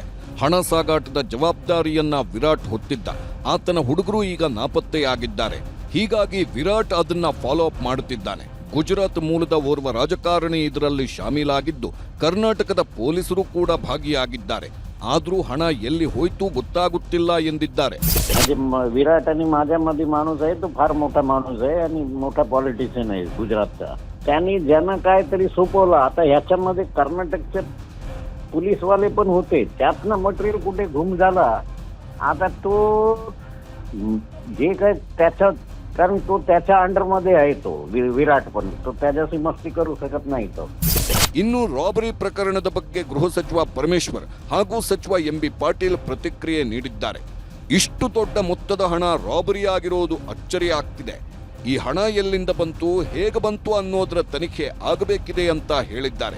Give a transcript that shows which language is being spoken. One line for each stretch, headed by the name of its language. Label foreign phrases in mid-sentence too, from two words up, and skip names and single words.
Kannada: ಹಣ ಸಾಗಾಟದ ಜವಾಬ್ದಾರಿಯನ್ನ ವಿರಾಟ್ ಹೊತ್ತಿದ್ದ. ಆತನ ಹುಡುಗರು ಈಗ ನಾಪತ್ತೆಯಾಗಿದ್ದಾರೆ. ಹೀಗಾಗಿ ವಿರಾಟ್ ಅದನ್ನ
English: follow up
Kannada: ಮಾಡುತ್ತಿದ್ದಾನೆ. ಗುಜರಾತ್ ಮೂಲದ ಓರ್ವ ರಾಜಕಾರಣಿ ಇದರಲ್ಲಿ ಶಾಮೀಲಾಗಿದ್ದು, ಕರ್ನಾಟಕದ ಪೊಲೀಸರು ಕೂಡ ಭಾಗಿಯಾಗಿದ್ದಾರೆ. ಆದ್ರೂ ಹಣ ಎಲ್ಲಿ ಹೋಯ್ತು ಗೊತ್ತಾಗುತ್ತಿಲ್ಲ ಎಂದಿದ್ದಾರೆ.
Marathi: विराट आणि माझ्यामध्ये माणूस आहे, तो फार मोठा माणूस आहे आणि मोठा पॉलिटिशियन आहे गुजरातचा. त्यांनी ज्यांना काहीतरी सोपवलं. आता ह्याच्यामध्ये कर्नाटकचे पोलीसवाले पण होते, त्यातनं मटेरियल कुठे घुम झाला. आता तो जे काय त्याच्या, कारण तो त्याच्या अंडरमध्ये आहे, तो विराट पण तो त्याच्याशी मस्ती करू शकत नाही. तो
Kannada: ಇನ್ನು ರಾಬರಿ ಪ್ರಕರಣದ ಬಗ್ಗೆ ಗೃಹ ಸಚಿವ ಪರಮೇಶ್ವರ್ ಹಾಗೂ ಸಚಿವ MB ಪಾಟೀಲ್ ಪ್ರತಿಕ್ರಿಯೆ ನೀಡಿದ್ದಾರೆ. ಇಷ್ಟು ದೊಡ್ಡ ಮೊತ್ತದ ಹಣ ರಾಬರಿ ಆಗಿರೋದು ಅಚ್ಚರಿ ಆಗ್ತಿದೆ. ಈ ಹಣ ಎಲ್ಲಿಂದ ಬಂತು, ಹೇಗೆ ಬಂತು ಅನ್ನೋದರ ತನಿಖೆ ಆಗಬೇಕಿದೆ ಅಂತ ಹೇಳಿದ್ದಾರೆ.